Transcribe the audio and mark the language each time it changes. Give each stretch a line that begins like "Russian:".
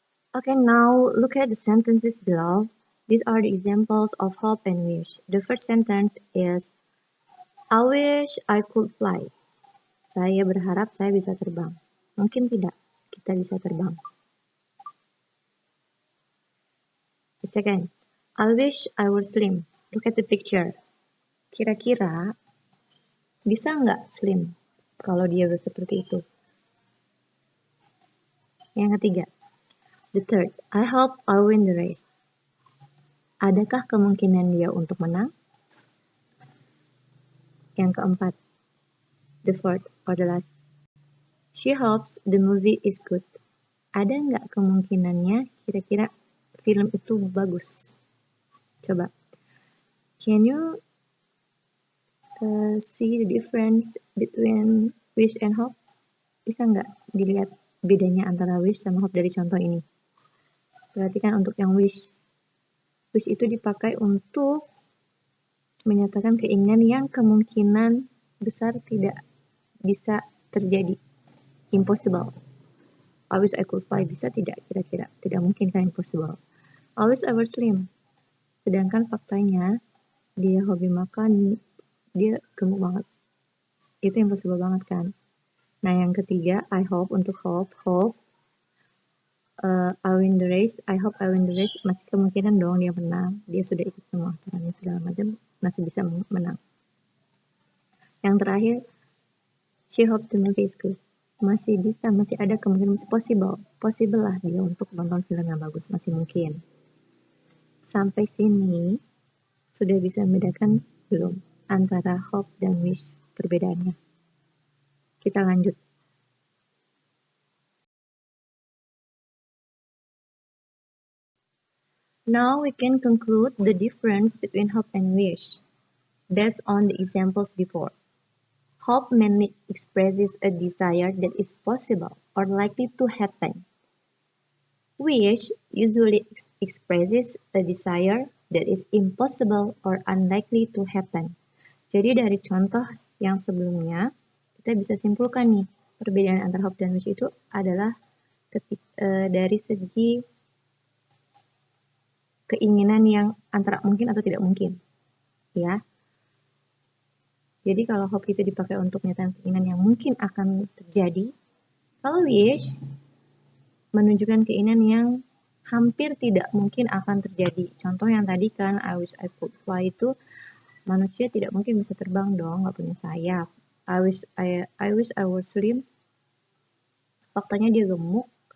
English: Okay, now look at the sentences below. These are the examples of hope and wish. The first sentence is, I wish I could fly.
Indonesian: Saya berharap saya bisa terbang. Mungkin tidak, kita bisa terbang.
English: The second, I wish I were slim. Look at the picture.
Indonesian: Kira-kira bisa nggak slim kalau dia seperti itu? Yang ketiga,
English: the third,
Indonesian: I hope I win the race. Adakah kemungkinan dia untuk menang? Yang keempat,
English: The fourth or the last. She hopes the movie is good.
Indonesian: Ada nggak kemungkinannya kira-kira film itu bagus? Coba.
English: Can you see the difference between wish and hope?
Indonesian: Bisa nggak dilihat bedanya antara wish sama hope dari contoh ini? Perhatikan untuk yang wish. Wish itu dipakai untuk menyatakan keinginan yang kemungkinan besar tidak bisa terjadi.
English: Impossible. I wish I could fly.
Indonesian: Bisa tidak kira-kira? Tidak mungkin kan, impossible.
English: I wish I were slim.
Indonesian: Sedangkan faktanya dia hobi makan, dia gemuk banget. Itu impossible banget kan. Nah yang ketiga, I hope, untuk hope I win the race,
English: I hope I win the race,
Indonesian: masih kemungkinan dong dia menang. Dia sudah ikut semua aturannya segala macam, masih bisa menang. Yang terakhir,
English: she hopes the movie is good.
Indonesian: Masih bisa, masih ada kemungkinan, masih possible lah dia untuk nonton film yang bagus, masih mungkin. Sampai sini sudah bisa membedakan belum antara hope dan wish, perbedaannya? Kita lanjut.
English: Now we can conclude the difference between hope and wish based on the examples before. Hope mainly expresses a desire that is possible or likely to happen. Wish usually expresses a desire that is impossible or unlikely to happen.
Indonesian: Jadi dari contoh yang sebelumnya, kita bisa simpulkan nih, perbedaan antara hope dan wish itu adalah dari segi keinginan yang antara mungkin atau tidak mungkin. Ya. Jadi kalau hope itu dipakai untuk menyatakan keinginan yang mungkin akan terjadi, kalau wish menunjukkan keinginan yang hampir tidak mungkin akan terjadi. Contoh yang tadi kan,
English: I wish I could fly,
Indonesian: itu manusia tidak mungkin bisa terbang dong, nggak punya sayap.
English: I wish I was slim,
Indonesian: faktanya dia gemuk.